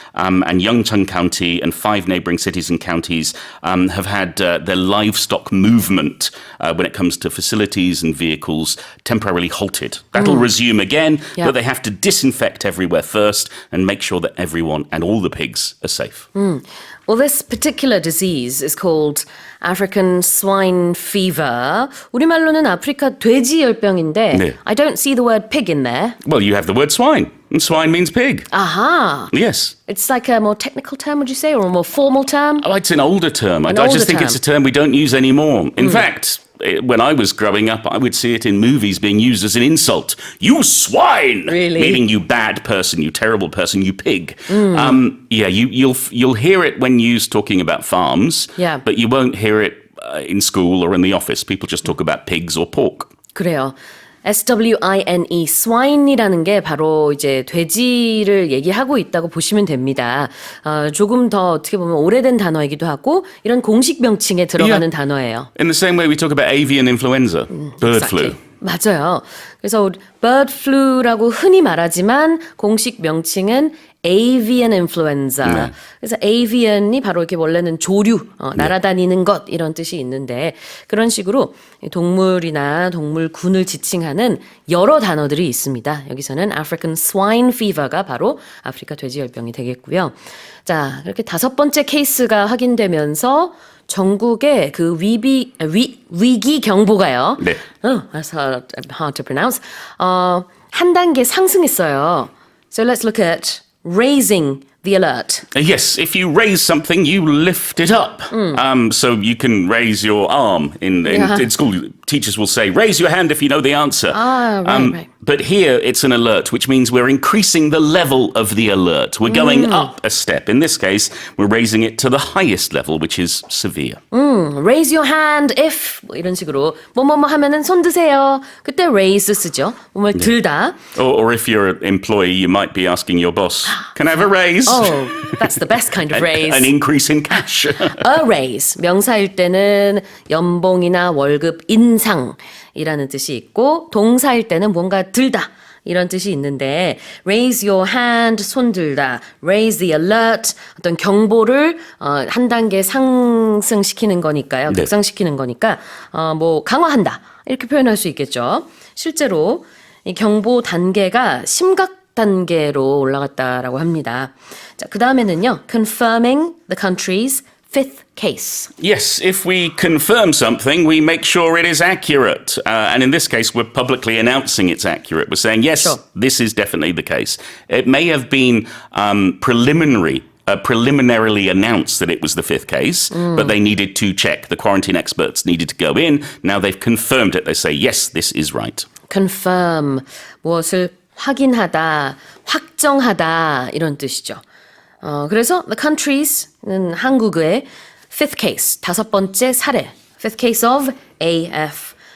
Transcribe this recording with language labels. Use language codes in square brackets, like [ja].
[en] And Yeoncheon County and 5 neighbouring cities and counties have had their livestock movement when it comes to facilities and vehicles temporarily halted. That'll resume again, but they have to disinfect everywhere first and make sure that everyone and all the pigs are safe. Well, this particular disease is called African swine fever. [ko] 우리말로는 아프리카 돼지열병인데 네. [en] I don't see the word pig in there. Well, you have the word swine, and swine means pig. Aha. Yes. It's like a more technical term, would you say, or a more formal term? Oh, it's an older term. I older just think term. it's a term we don't use anymore. In fact, when I was growing up, I would see it in movies being used as an insult. You swine! Really? Meaning you bad person, you terrible person, you pig. You'll hear it when used talking about farms, Yeah. but you won't hear it in school or in the office. People just talk about pigs or pork. [ko] 그래요. SWINE, swine이라는 게 바로 이제 돼지를 얘기하고 있다고 보시면 됩니다. 조금 더 어떻게 보면 오래된 단어이기도 하고 이런 공식 명칭에 들어가는 단어예요. [en] In the same way we talk about avian influenza, bird flu. [ko] 맞아요. 그래서 bird flu라고 흔히 말하지만 공식 명칭은 avian influenza. 네. 그래서 avian이 바로 이렇게 원래는 조류, 날아다니는 것 이런 뜻이 있는데 그런 식으로 동물이나 동물군을 지칭하는 여러 단어들이 있습니다. 여기서는 African swine fever가 바로 아프리카 돼지열병이 되겠고요. 자, 이렇게 5번째 케이스가 확인되면서 전국에 그 위기 경보가요. 네. [en] That's hard to pronounce. [ko] 한 단계 상승했어요. [en] So let's look at raising the alert. Yes, if you raise something, you lift it up. So you can raise your arm. In school, teachers will say, raise your hand if you know the answer. Right. But here, it's an alert, which means we're increasing the level of the alert. We're going up a step. In this case, we're raising it to the highest level, which is severe. Raise your hand if [ko] 이런 식으로 뭐뭐뭐 하면은 손 드세요. 그때 raise 쓰죠. 몸을 들다. [en] Or if you're an employee, you might be asking your boss, can I have a raise? Oh, that's the best kind of raise. An increase in cash. A raise. [ko] 명사일 때는 연봉이나 월급 인상이라는 뜻이 있고 동사일 때는 뭔가 들다. 이런 뜻이 있는데 [en] raise your hand, [ko] 손 들다, [en] raise the alert, [ko] 어떤 경보를 한 단계 상승시키는 거니까요. 네. 극상시키는 거니까 뭐 강화한다. 이렇게 표현할 수 있겠죠. 실제로 이 경보 단계가 심각 단계로 올라갔다라고 합니다. 자, 그 다음에는요. [en] confirming the country's fifth case. Yes, if we confirm something, we make sure it is accurate. And in this case, we're publicly announcing it's accurate. We're saying, yes, Sure. this is definitely the case. It may have been preliminarily announced that it was the fifth case, but they needed to check. The quarantine experts needed to go in. Now they've confirmed it. They say, yes, this is right. [ko] confirm, 무엇을 확인하다, 확정하다 이런 뜻이죠. 그래서 the country's는 한국의 fifth case, 5번째 사례, [en] fifth case of ASF